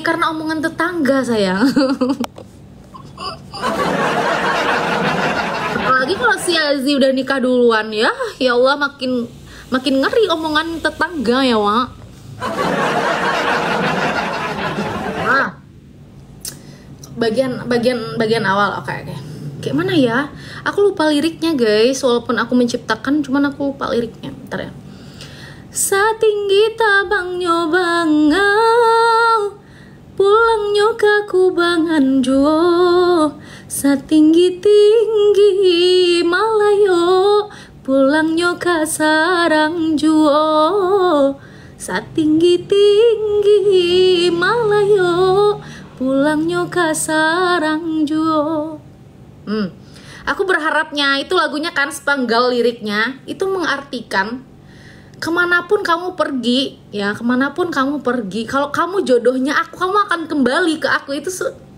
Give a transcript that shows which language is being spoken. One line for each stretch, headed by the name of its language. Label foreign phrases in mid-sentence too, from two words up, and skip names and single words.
Indonesian: Karena omongan tetangga sayang. Apalagi kalau si Azi udah nikah duluan ya Allah, makin ngeri omongan tetangga ya Wak. Bagian awal, oke. Kayak mana ya? Aku lupa liriknya guys, walaupun aku menciptakan, cuman aku lupa liriknya. Bentar ya.
Minangkabau: Satinggi tabang nyobangau, pulang nyoka kubangan juo. Satinggi malayo, pulang nyoka sarang juo. Satinggi malayo, pulang nyoka sarang juo.
Indonesian: Aku berharapnya itu lagunya kan sepenggal liriknya itu mengartikan kemanapun kamu pergi ya, kemanapun kamu pergi, kalau kamu jodohnya aku, kamu akan kembali ke aku. Itu